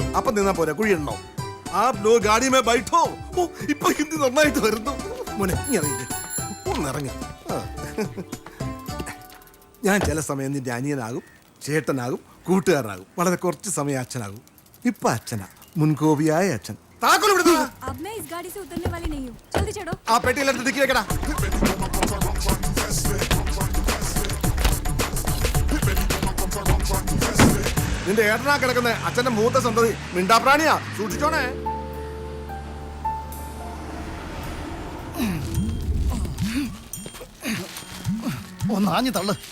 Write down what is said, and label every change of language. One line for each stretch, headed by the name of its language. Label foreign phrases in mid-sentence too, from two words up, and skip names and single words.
Malayalam: അപ്പൊ നിന്നാ പോരാ, കുഴിയുണ്ടോ?
Hindi: आ लो गाड़ी में बैठो.
Malayalam: ഓ ഇപ്പൊ ഹിന്ദി നന്നായിട്ട് വരുന്നു. മോനെ ഒന്നിറങ്ങി. ഞാൻ ചില സമയം നിന്റെ അനിയനാകും, ചേട്ടനാകും, കൂട്ടുകാരനാകും. വളരെ കുറച്ച് സമയം അച്ഛനാകും. ഇപ്പൊ അച്ഛനാ, മുൻകോപിയായ അച്ഛൻ.
Hindi: अब मैं इस गाड़ी से उतरने वाली नहीं हूँ. जल्दी चढ़ो.
Malayalam: ആ പെട്ടിയിലെടുത്ത് ഡിക്കി വെക്കടാ. നിന്റെ ഏട്ടനാ കിടക്കുന്ന അച്ഛന്റെ മൂത്ത സന്തതി മിണ്ടാപ്രാണിയാ, സൂക്ഷിച്ചോണേ. ഒന്നാഞ്ഞു തള്ളു.